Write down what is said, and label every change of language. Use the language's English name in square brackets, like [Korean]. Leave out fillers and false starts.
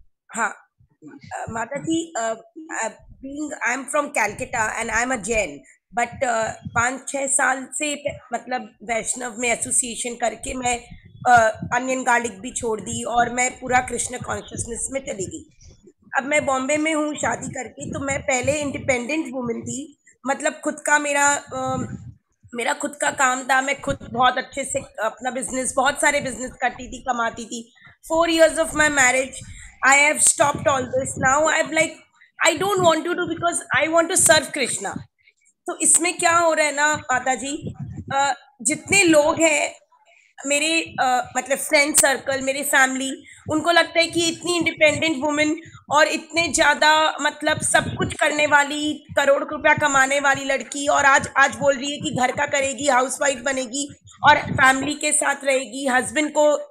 [Hindi] हाँ माता जी, [English] I am from Calcutta and I am a Jain, [Hindi] but 5-6 साल से मतलब वैष्णव में एसोसिएशन करके मैं अनियन गार्लिक भी छोड़ दी और मैं पूरा कृष्ण कॉन्शियसनेस में चली गई। अब मैं बॉम्बे में हूँ शादी करके, तो मैं पहले इंडिपेंडेंट वुमन थी, मतलब खुद का मेरा खुद का काम था, मैं खुद बहुत अच्छे से अपना बिजनेस, बहुत सारे बिजनेस करती थी, कमाती थी। [English] 4 years of my marriage I have stopped all this. Now I'm like I don't want to do because I want to serve Krishna. [Hindi] तो इसमें क्या हो रहा है ना माता जी, जितने लोग हैं मेरे मतलब फ्रेंड सर्कल, मेरी फैमिली, उनको लगता है कि इतनी इंडिपेंडेंट वुमेन और इतने ज्यादा मतलब सब कुछ करने वाली, करोड़ रुपया कमाने वाली लड़की, और आज बोल रही है कि घर का करेगी, हाउसवाइफ बनेगी और फैमिली के साथ रहेगी, हस्बैंड को